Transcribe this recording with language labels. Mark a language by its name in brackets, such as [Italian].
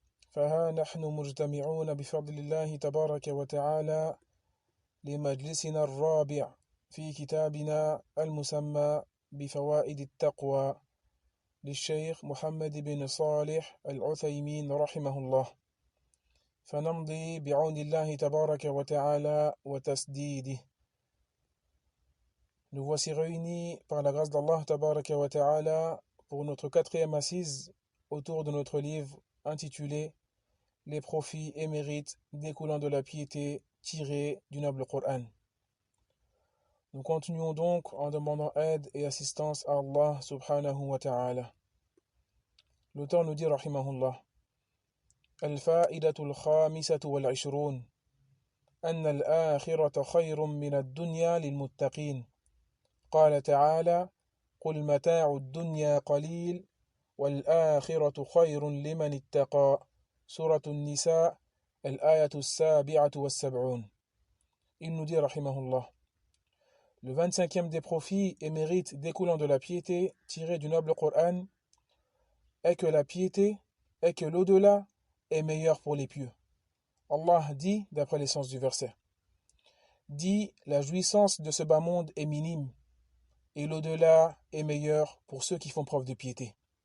[Arabic] فها نحن مجتمعون بفضل الله تبارك وتعالى لمجلسنا الرابع في كتابنا المسمى بفوائد التقوى للشيخ محمد بن صالح العثيمين رحمه الله فنمضي بعون الله تبارك وتعالى وتسديده. [French] Nous voici réunis par la grâce d'Allah tabaraka wa ta'ala pour notre quatrième assise autour de notre livre intitulé Les profits et mérites découlant de la piété tirés du noble Coran. Nous continuons donc en demandant aide et assistance à Allah subhanahu wa ta'ala. L'auteur nous dit rahimahullah: [Arabic] الفائدة الخامسة والعشرون أن الآخرة خير من الدنيا للمتقين. قال تعالى: قل متاع الدنيا قليل والآخرة خير لمن اتقى. سورة النساء الآية 77. [French] Il nous dit rahimahullah: le 25e des profits et mérites découlant de la piété tirés du noble Coran est que la piété est que l'au-delà est meilleur pour les pieux. Allah dit, d'après l'essence du verset, dit: la jouissance de ce bas monde est minime et l'au-delà est meilleur pour ceux qui font preuve de piété.